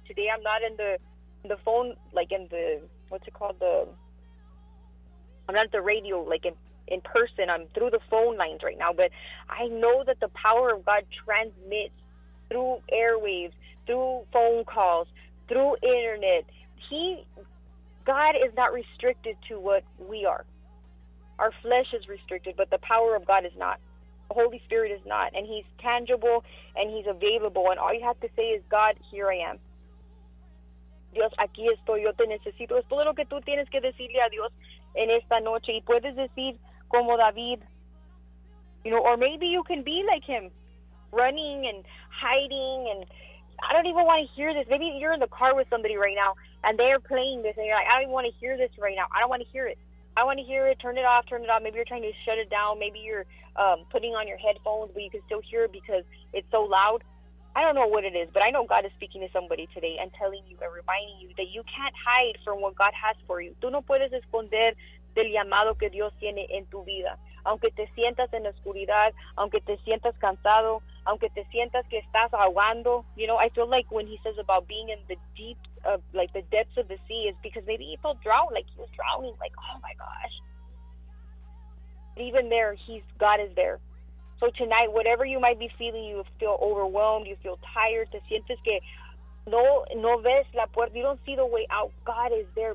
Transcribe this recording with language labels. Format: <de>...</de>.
<en>Today, I'm not in the phone, like in the, what's it called, the, I'm not at the radio, like in person, I'm through the phone lines right now, but I know that the power of God transmits through airwaves, through phone calls, through internet. God is not restricted to what we are. Our flesh is restricted, but the power of God is not. The Holy Spirit is not. And he's tangible and he's available. And all you have to say is, God, here I am.</en> <es>Dios, aquí estoy. Yo te necesito. Es todo lo que tú tienes que decirle a Dios en esta noche. Y puedes decir como David.</es> <en>You know, or maybe you can be like him, running and hiding. And I don't even want to hear this. Maybe you're in the car with somebody right now, and they're playing this, and you're like, I don't even want to hear this right now. I don't want to hear it. I want to hear it. Turn it off. Turn it off. Maybe you're trying to shut it down. Maybe you're putting on your headphones, but you can still hear it because it's so loud. I don't know what it is, but I know God is speaking to somebody today and telling you and reminding you that you can't hide from what God has for you.</en> <es>Tú no puedes esconder del llamado que Dios tiene en tu vida. Aunque te sientas en la oscuridad, aunque te sientas cansado, aunque te sientas que estás ahogando.</es> <en>You know, I feel like when he says about being in the deep, of like the depths of the sea, is because maybe he felt drowned, like he was drowning, like, oh my gosh. But even there, God is there. So tonight, whatever you might be feeling, you feel overwhelmed, you feel tired,</en> <es>te sientes que no ves la puerta,</es> <en>you don't see the way out, God is there.</en>